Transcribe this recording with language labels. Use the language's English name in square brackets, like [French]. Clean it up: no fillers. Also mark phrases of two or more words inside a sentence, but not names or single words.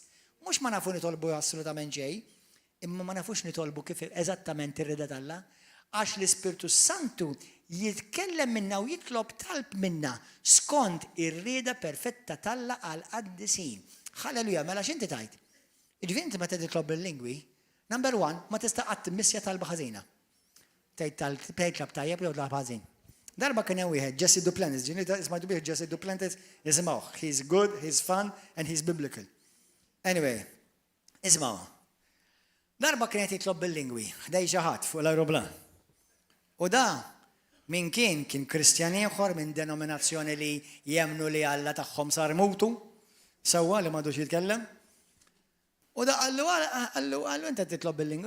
[Maltese] Mhux ma nafu nitolbu assolutament xejn, imma ma nafux nitolbu kif eżattament ir-rida Alla, għax l-Ispirtu Santu jitkellem minna u jitlob talb minna skont ir-rieda perfetta Alla għal qaddisin. Halleluja, mela x'inti tajt? Jiġifieri inti meta titlob bil-lingwi, [English] number one, [Maltese] ma tista' qatt timmissja talba ħażina. Tgħid tajjeb jew talba ħażin. Darba kien hemm wieħed Jesse Duplantis, isma' bih Jesse Duplantis, isimgħuh. [English] He's good, he's fun and he's biblical. [Maltese] Anyway, isma'w. Darba kien qed jitlob bil-lingwi, ħdej xi ħadd fuq l-ajruplan. U da min kien Kristjan ieħor minn denominazzjoni li jemnu li Alla tagħhom sar mutu, sewwa li m'għadux jitkellem. U da qallu inta titlob bil-lingwi?